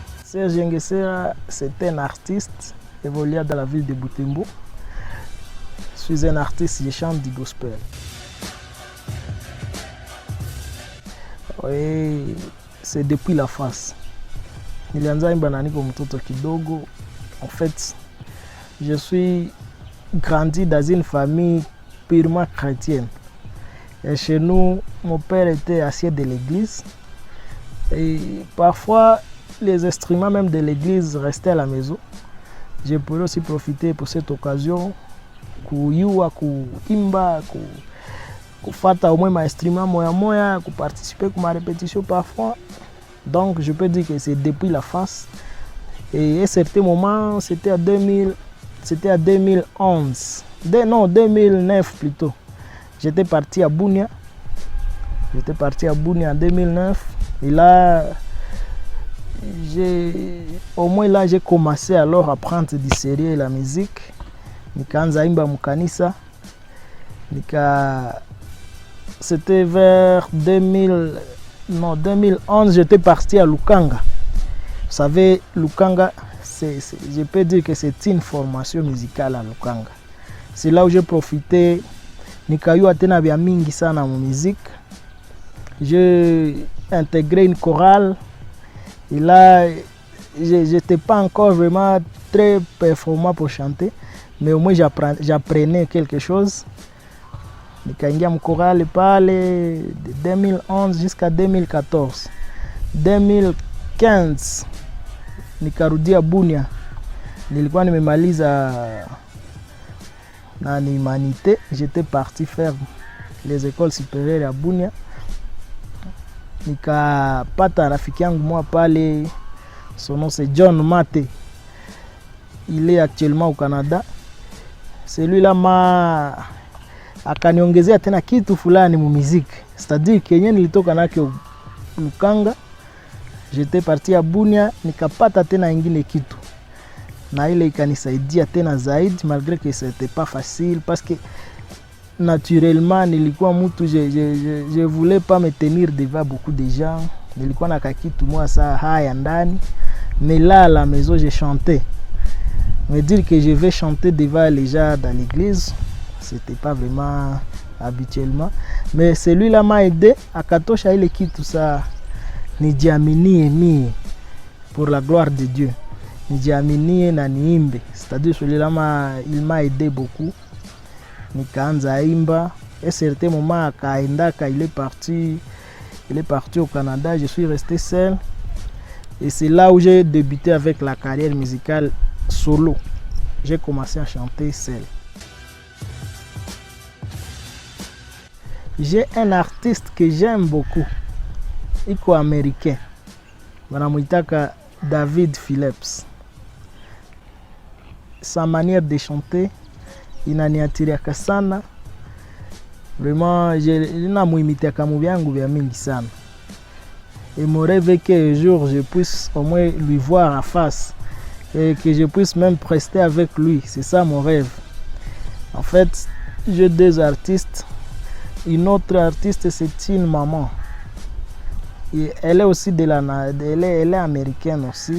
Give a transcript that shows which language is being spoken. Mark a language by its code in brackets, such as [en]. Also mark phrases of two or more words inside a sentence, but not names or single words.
[fr] Serge Ngesera, c'est un artiste évoluant dans la ville de Butembo. Je suis un artiste, je chante du gospel. Oui, c'est depuis la face. [sw] Nilianza imba na niko mtoto kidogo. [fr] En fait, je suis grandi dans une famille purement chrétienne. Et chez nous, mon père était assied de l'église. Et parfois, les instruments même de l'église restaient à la maison. Je pourrais aussi profiter pour cette occasion [sw] kuyua, kuimba, kufata [fr] au moins ma instrument [sw] moya moya, [fr] participer à ma répétition parfois. Donc je peux dire que c'est depuis la face. Et à un certain moment, c'était à 2011. Non, 2009 plutôt. J'étais parti à Bunia. J'étais parti à Bunia en 2009. Et là, au moins là, j'ai commencé alors à prendre du sérieux la musique. [sw] Nikaanza imba mukanisa. [fr] C'était vers 2011, j'étais parti à Lukanga. Vous savez, Lukanga, je peux dire que c'est une formation musicale à Lukanga. C'est là où j'ai profité. [sw] Nikayua tena bia mingi sana mu musique. [fr] J'ai intégré une chorale. Et là, je n'étais pas encore vraiment très performant pour chanter. Mais au moins, j'apprenais quelque chose. [sw] Nikaingia mu chorale pale [fr] de 2011 jusqu'à 2014. [sw] 2015, nikarudia Bunia. Nilikuwa nimemaliza na humanité. [fr] J'étais parti faire les écoles supérieures à Bunia. [sw] Nikapata rafiki yangu moi pale, [fr] son nom c'est John Mate. Il est actuellement au Canada. [sw] Celui-là akaniongezea tena kitu fulani mu musique. [fr] C'est-à-dire que [sw] yenye nilitoka nake Lukanga, [fr] j'étais parti à Bunia, [sw] nikapata tena ingine kitu. Na ile ikanisaidia tena zaidi, [fr] malgré que c'était pas facile parce que naturellement [sw] nilikuwa mtu, [fr] je voulais pas me tenir devant beaucoup de gens. [sw] Nilikuwa na kakitu moi ça haya ndani. [fr] Mais là à la maison je chantais. Me dire que je vais chanter devant les gens dans l'église, c'était pas vraiment habituellement. Mais celui-là m'a aidé à [sw] katosha ile kitu [fr] ça. [sw] Nijiaminie mie [fr] pour la gloire de Dieu. [sw] Nijiaminie na niimbe. [fr] C'est-à-dire celui-là il m'a aidé beaucoup. [sw] Nikaanza imba. [fr] Et à un certain moment akaendaka, il est parti au Canada, je suis resté seul. Et c'est là où j'ai débuté avec la carrière musicale solo. J'ai commencé à chanter seul. J'ai un artiste que j'aime beaucoup. [sw] Iko américain. Wanamuitaka David Phillips. [fr] Sa manière de chanter [sw] inaniatiriaka sana. Vraiment, ninamuimitaka mu byangu bya mingi sana. [fr] Et mon rêve est qu'un jour je puisse au moins lui voir en face et que je puisse même prester avec lui. C'est ça mon rêve. En fait, j'ai deux artistes. Une autre artiste, c'est une maman. Et elle est aussi elle est américaine aussi.